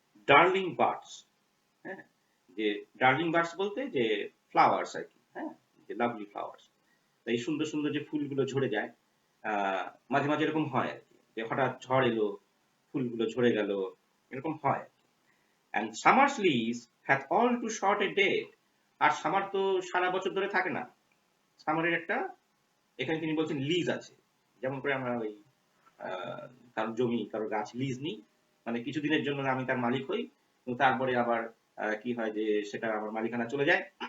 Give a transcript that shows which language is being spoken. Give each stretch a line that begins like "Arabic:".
Bangla: Darling birds, হ্যাঁ, যে darling birds বলতে যে ফ্লাওয়ার্স আর কি, হ্যাঁ, যে লাভলি ফ্লাওয়ার্স। এই সুন্দর সুন্দর যে ফুলগুলো ঝরে যায়, মাঝে মাঝে এরকম হয় আর কি, যে হঠাৎ ঝড় এলো, ফুলগুলো ঝরে গেল, এরকম হয়।
English: And summer's leaves hath all too short a date.
Bangla: আর summer তো সারা বছর ধরে থাকে না। সামারের একটা, এখানে তিনি বলছেন লিজ আছে, যেমন করে আমরা ওই কারো জমি কারো গাছ লিজ নিই, মানে কিছুদিনের জন্য আমি তার মালিক হই, কিন্তু তারপরে আবার কি হয় যে সেটা আমার মালিকানা চলে যায়।